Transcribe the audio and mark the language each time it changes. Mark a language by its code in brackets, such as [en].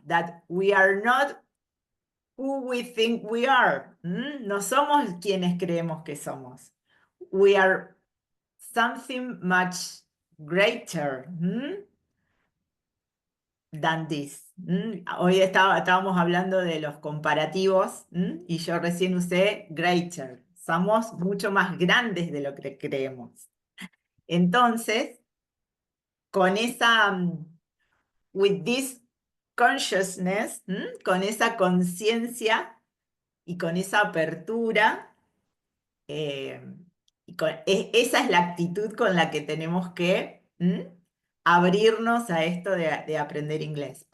[en] That we are not who we think we are. [es] No somos quienes creemos que somos. [en] We are something much greater than this. [es] Hoy estábamos hablando de los comparativos y yo recién usé greater. Somos mucho más grandes de lo que creemos. Entonces, con esa, [en] with this consciousness, [es] con esa conciencia y con esa apertura, esa es la actitud con la que tenemos que abrirnos a esto de aprender inglés.